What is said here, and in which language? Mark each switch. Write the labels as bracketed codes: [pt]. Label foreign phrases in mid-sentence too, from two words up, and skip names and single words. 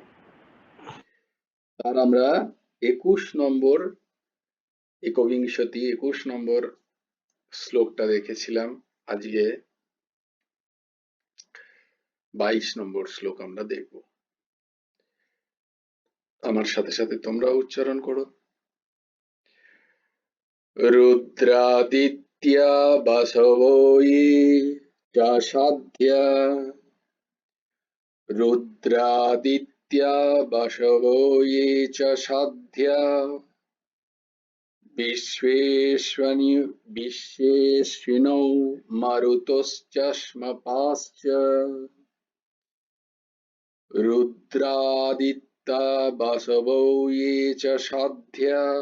[bn] তার আমরা 21 নম্বর একবিংশতি 21 নম্বর শ্লোকটা দেখেছিলাম। আজকে 22 নম্বর শ্লোক আমরা দেখব। আমার সাথে সাথে তোমরা উচ্চারণ করো। [sa] রুদ্রাদিত্যা বাসবো য়ে চাসাধ্যা রুদ্রাদিত্যা বাসবো য়ে চাসাধ্যা বিশ্বেষ্বিনৌ মরুতশ্চষ্মপাশ্চ রুদ্রাদিত্যা বাসবো য়ে চাসাধ্যা